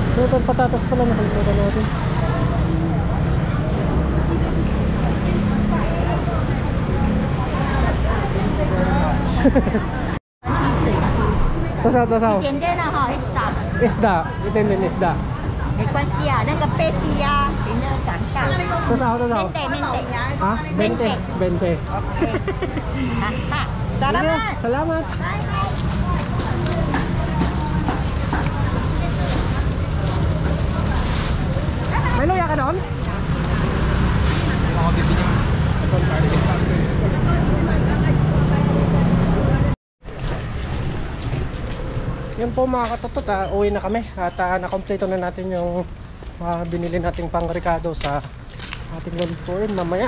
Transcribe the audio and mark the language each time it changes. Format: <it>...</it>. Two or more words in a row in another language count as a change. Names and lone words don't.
<tl>Ito patatas pala nakalimutan natin. Tasaw.</tl> <zh>点点了哈 ，Star，</zh> <tl>Isda. Itin din isda.</tl> <zh>没关系啊，那个 baby 呀，人家长大。</zh> <tl>Tasaw.</tl> <zh>面对呀。</zh> <tl>Ha? 20. 20.</tl> <zh>OK。哈哈，</zh> <tl>Salamat. Salamat. May luya ka doon? Ako bibili. Yan po mga katotot, uwi na kami at nakompleto na natin yung binili nating pang-Ricardo sa ating lulutuin mamaya.</tl>